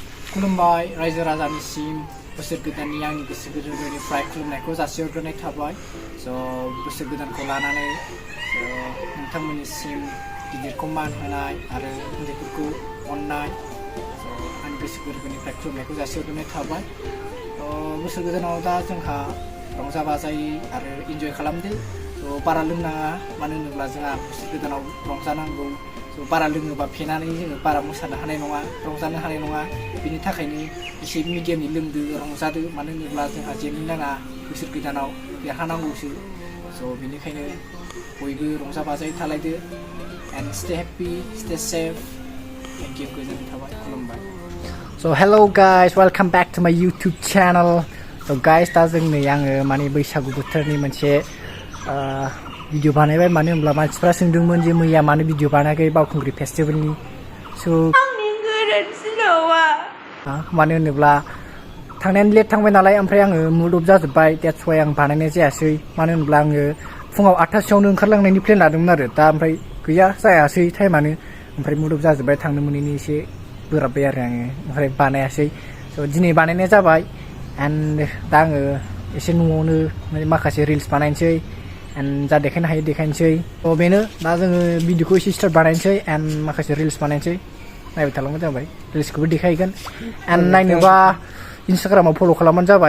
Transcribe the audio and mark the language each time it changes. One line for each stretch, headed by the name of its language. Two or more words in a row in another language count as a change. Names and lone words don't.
Bodo: खुलुमबाय रायजो राजानिसिम बोसोर गोदाननि आंनि गोसो गोरबोनिफ्राय खुलुमनायखौ जासिहरग्रोनाय थाबाय बोसोर गोदानखौ लानानै नोंथांमोननिसिम गिदिरखौ मान होनाय आरो उन्दैफोरखौ अननाय आंनि गोसो गोरबोनिफ्राय खुलुमनायखौ जासिहरग्रोनाय थाबाय बोसोर गोदानाव दा जोंहा रंजा बाजायै आरो इन्जय खालामदो बारा लोंनाङा मानो होनोब्ला जोंहा बोसोर गोदानाव रंजानांगौ बारा लोङोबा फेनानै जोङो बारा मोसानो हानाय नङा रंजानो हानाय नङा बिनि थाखायनो एसे मिडियामनि लोंदो रंजादो मानो होनोब्ला जोंहा जेननो नाङा बोसोर गोदानाव देरहानांगौसो बेनिखायनो बयबो रंजा बाजायै थालायदो
English: and stay happy stay safe thank you
Bodo: गोजोननाय थाबाय खुलुमबाय
English: hello guys welcome back to my YouTube channel guys
Bodo: दा जों नै आङो माने बैसागु बोथोरनि मोनसे भिडिअ बानायबाय मानो होनब्ला मानसिफ्रा सोंदोंमोन जे मैया मानो भिडिअ बानायाखै बावखुंग्रि फेस्टिभेलनि आंनि गोरोन्थि नङा मानो होनोब्ला थांनायानो लेट थांबाय नालाय ओमफ्राय आङो
English: mood off
Bodo: जाजोब्बाय
English: that's why
Bodo: आं बानायनाय जायासै मानो होनब्ला आङो फुङाव 8टासोआवनो ओंखारलांनायनि प्लेन लादोंमोन आरो दा ओमफ्राय गैया जायासै टाइमानो ओमफ्राय
English: mood off
Bodo: जाजोब्बाय थांनो मोनैनि एसे बोराबबाय आरो आङो ओमफ्राय बानायासै दिनै बानायनाय जाबाय and दा आङो एसे न'आवनो माखासे रिल्स बानायनोसै and जा देखायनो हायो देखायनोसै बेनो दा जोङो भिडिअखौ एसे स्टार्ट बानायनोसै and माखासे रिल्स बानायनोसै नायबाय थालांबानो जाबाय रिल्सखौबो देखायगोन and नायनोबा इन्स्टाग्रामाव फल' खालामबानो जाबाय